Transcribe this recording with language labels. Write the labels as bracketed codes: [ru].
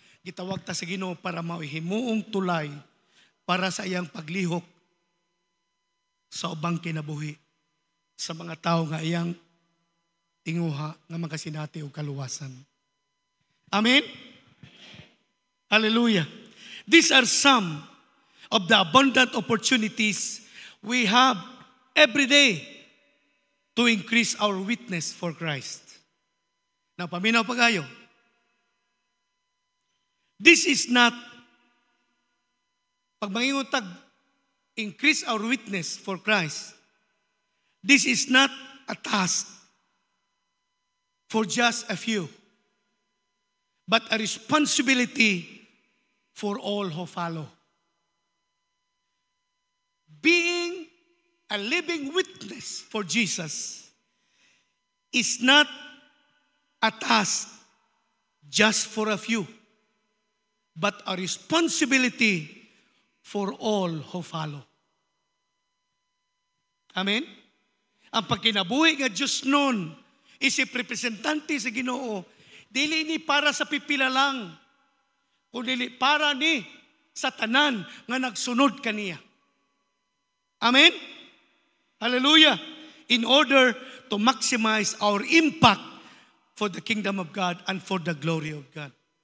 [ceb] Gitawag ta sa Ginoo para mahimuong tulay para sa iyang paglihok sa ubang kinabuhi sa mga tao nga iyang tinguha nga makasinati o kaluwasan. Amen? Hallelujah. [en] These are some of the abundant opportunities we have every day to increase our witness for Christ. Now, [ceb] paminaw pa kayo. [en] This is not, [ceb] pag mangingutag, [en] increase our witness for Christ. This is not a task for just a few, but a responsibility for all who follow. Being a living witness for Jesus is not a task just for a few, but a responsibility for all who follow. Amen? [ceb] Ang pagkinabuhi nga Diyos noon, isip representante sa Ginoo, dili ni para sa pipila lang, kundi para ni sa tanan nga nagsunod kaniya. Amen? Hallelujah! [en] In order to maximize our impact for the kingdom of God and for the glory of God.